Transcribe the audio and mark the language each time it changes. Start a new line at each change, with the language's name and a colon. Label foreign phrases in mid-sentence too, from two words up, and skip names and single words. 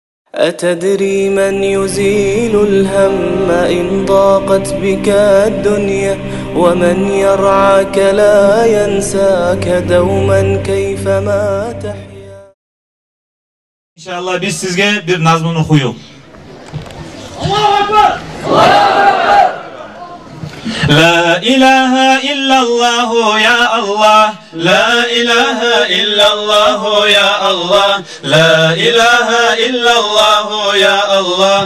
Arabic: أتدري من يزيل الهم إن ضاقت بك الدنيا ومن يرعاك لا ينساك دوما كيفما تحيا.
Tatar: İnşallah biz sizge bir nazmını okuyup.
Arabic: الله أكبر! لا إله إلا الله يا الله، لا إله إلا الله يا الله، لا إله إلا الله يا الله.